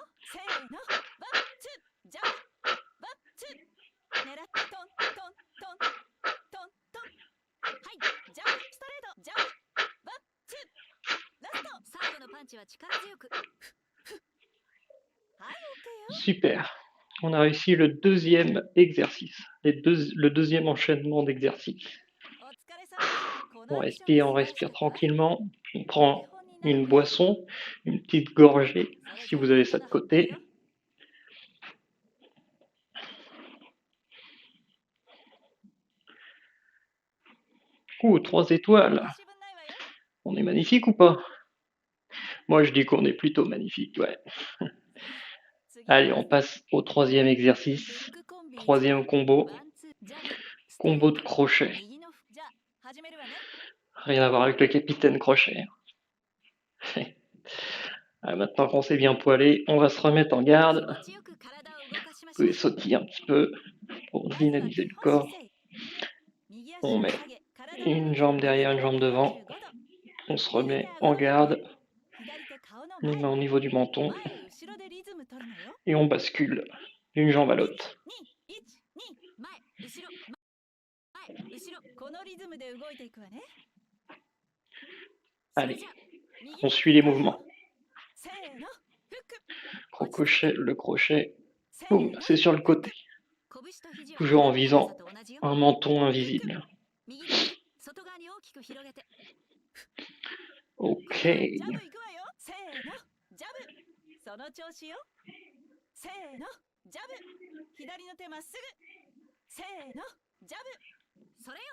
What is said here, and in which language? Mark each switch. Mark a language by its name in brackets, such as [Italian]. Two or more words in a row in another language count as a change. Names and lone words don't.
[Japanese] せーの、ワン、ツー、ジャブ、ワン、ツー。狙ってトン、トン、トン、トン、トン。はい、ジャブ、ストレート、ジャブ、ワン、ツー。ラスト。最後のパンチは力強く。はい、OK よ。 [French] super. On a réussi le deuxième exercice, le deuxième enchaînement d'exercices. [Japanese] お疲れ様。こ [French] On [Japanese] のアクション [French] respire, on [Japanese] 素晴らしか [French] respire [Japanese] った。 [French] tranquillement. On [Japanese] お手 [French] prend [Japanese] 本になる [French] une [Japanese] わよ。 [French] boisson, une petite gorgée, [Japanese] それ [French] si [Japanese] じゃあ [French] vous avez [Japanese] 今 [French] ça [Japanese] 度 [French] de [Japanese] の腹筋 [French] côté. [Japanese] よ。 [French] 3 étoiles. [Japanese] 申し分ないわよ。 [French] On est magnifique ou pas? Moi, je dis qu'on est plutôt magnifique, ouais. [Japanese] 次 [French] Allez, [Japanese] は [French] on passe au troisième [Japanese] フ [French] exercice. [Japanese] ックコンビ [French] Troisième combo, [Japanese] ワンツージャブストレー [French] combo de [Japanese] ト [French] crochet. [Japanese] 右のじゃあ始めるわね。 [French] Rien à voir avec le capitaine Crochet. Ah, maintenant qu'on s'est bien poilé, on va se remettre en [Japanese] 気 [French] garde. [Japanese] 持ちよく体を動かしま [French] Vous [Japanese] しょう。 [French] pouvez sautiller un petit peu pour [Japanese] まずは [French] dynamiser [Japanese] 基 [French] le [Japanese] 本 [French] corps. [Japanese] 姿勢。右足 [French] On [Japanese] を [French] met [Japanese] 下げ、体の [French] une [Japanese] 向き [French] jambe [Japanese] 右 [French] derrière, une [Japanese] 肩 [French] jambe [Japanese] で [French] devant. [Japanese] 45度。 [French] On se [Japanese] 右手 [French] remet [Japanese] 顎 [French] en [Japanese] の横。 [French] garde, [Japanese] 左手顔の [French] les [Japanese] 前。 [French] mains au niveau du menton [Japanese] 前後ろでリズム取るのよ。 [French] et on bascule d'une jambe à [Japanese] 1、2、1、2、 [French] l'autre. [Japanese] 前、後ろ、前、後ろ。このリズムで動いていくわね。 [French] Allez, [Japanese] それじゃ右 [French] on suit les mouvements. [Japanese] せーの、フック。 [French] Crochet, le crochet, [Japanese] せー [French] boum, [Japanese] の、 [French] c'est sur le côté, [Japanese] 拳と肘は [French] toujours en [Japanese] 肘の高 [French] visant [Japanese] さと同じよ。 [French] un menton invisible. [Japanese] 右手で外側に大きく広げて。 [French] Ok, [Japanese] ジャブいくわよ。せーの、ジャブ。その調子よ。せーの、ジャブ。左の手まっすぐ。せーの、ジャブ。それよ。